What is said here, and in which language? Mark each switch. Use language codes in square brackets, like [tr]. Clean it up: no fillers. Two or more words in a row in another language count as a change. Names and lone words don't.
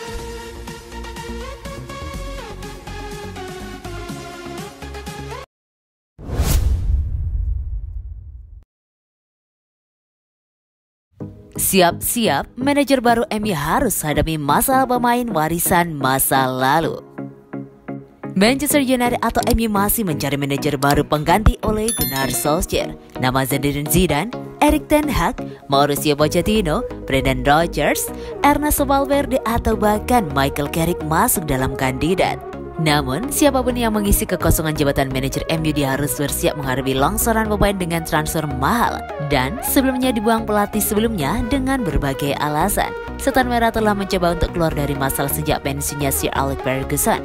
[id] Siap-siap, manajer baru MU harus hadapi masalah pemain warisan masa lalu. Manchester United atau MU masih mencari manajer baru pengganti Ole Gunnar Solskjaer. Nama Zinedine Zidane, Erik ten Hag, Mauricio Pochettino, Brendan Rodgers, Ernesto Valverde atau bahkan Michael Carrick masuk dalam kandidat. Namun, siapapun yang mengisi kekosongan jabatan manajer MU dia harus bersiap menghadapi longsoran pemain dengan transfer mahal. Dan sebelumnya dibuang pelatih sebelumnya dengan berbagai alasan. Setan Merah telah mencoba untuk keluar dari masalah sejak pensiunnya Sir Alex Ferguson.